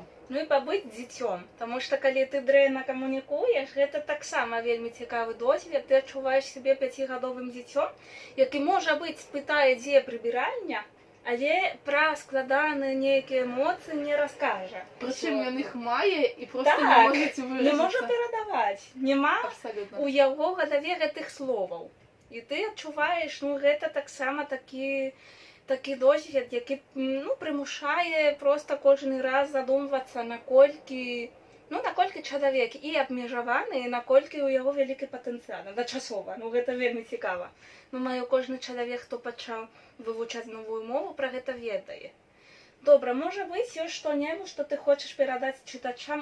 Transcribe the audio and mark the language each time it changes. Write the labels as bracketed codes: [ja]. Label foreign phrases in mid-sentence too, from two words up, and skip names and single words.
[be] Ну і пабыць дзіцём, таму што калі ты дрэнна камунікуеш, гэта таксама вельмі цікавы досвед, ты адчуваеш сябе 5гадовым дзіцём, які, можа быць, спытае, дзе прыбіральня, але пра складаныя нейкія эмоцыі не раскажа. Прычым ён іх мае і проста не можаце выразіцца. Не можа перадаваць, няма у яго галаве гэтых словаў. І ты адчуваеш, ну гэта таксама такі [uk] такий досвід, який примушає просто кожен раз задумуватися, [be] наколькі чалавек і абмежаваны, і наколькі ў яго вялікі патэнцыял. Дачасова, гэта вельмі цікава. Думаю, кожны чалавек, хто пачаў вывучаць новую мову, пра гэта ведае. Добра, можа быць ёсць што-небудзь, што ты хочаш перадаць чытачам.